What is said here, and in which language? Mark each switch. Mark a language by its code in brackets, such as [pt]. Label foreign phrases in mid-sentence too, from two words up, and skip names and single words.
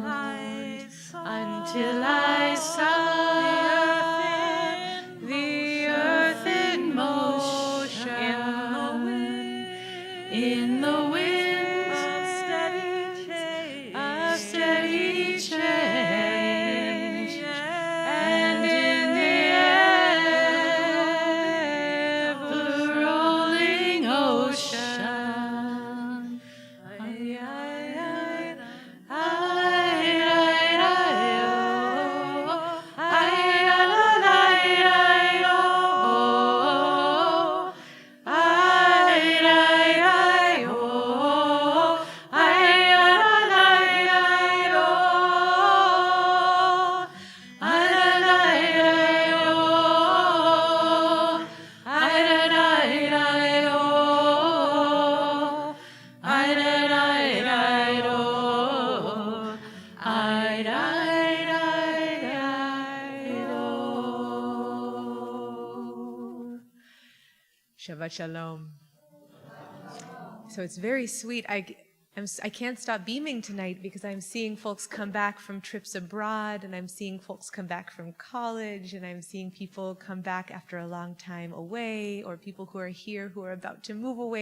[en] until I saw the earth in motion in the winds of steady change and in the ever-rolling ocean. Ay, ay, ay, ay, ay, ay, oh. Ay, ay, ay, ay, oh. Ay, ay, ay, oh. Ay, ay, ay, ay, oh. Ay, ay, ay, oh. Ay, ay, ay, oh. Ay, ay, ay, oh. Ay, ay, ay, oh. [he] שבת שלום. [en] So it's very sweet. I can't stop beaming tonight because I'm seeing folks come back from trips abroad, and I'm seeing folks come back from college, and I'm seeing people come back after a long time away, or people who are here who are about to move away.